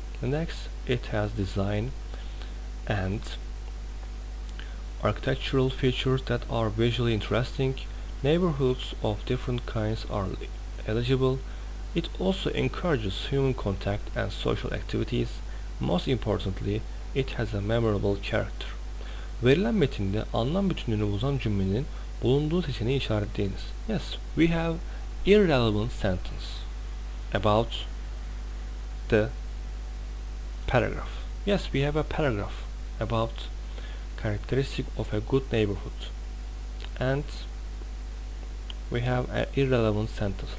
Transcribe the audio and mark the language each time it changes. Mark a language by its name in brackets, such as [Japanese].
[English] The next, it has design and architectural features that are visually interesting. Neighborhoods of different kinds are eligible. It also encourages human contact and social activities. Most importantly, it has a memorable character. [Turkish] Verilen metinde anlam bütünlüğünü bozan cümlenin bulunduğu seçeneği işaretleyiniz. [English] Yes, we have irrelevant sentence about the paragraph. Yes, we have a paragraph about characteristic of a good neighborhood. And we have an irrelevant sentence.